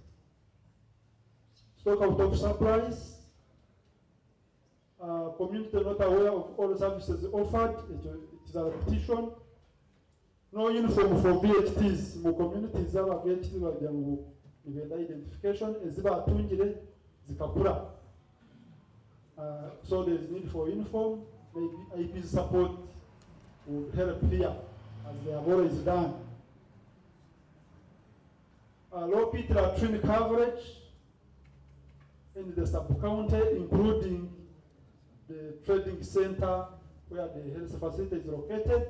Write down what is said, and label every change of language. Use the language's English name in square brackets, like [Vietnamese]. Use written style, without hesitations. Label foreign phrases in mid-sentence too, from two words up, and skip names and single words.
[English] Stock out of supplies. Community not aware of all services offered. It is a repetition. No uniform for VHTs. More communities have VHTs where they have identification. [Nyankole] Eziba atungire zikakura. [English] So there is need for uniform. Maybe IP support would help here, as they have always done. Low pit latrine coverage in the sub-county, including the trading center where the health facility is located.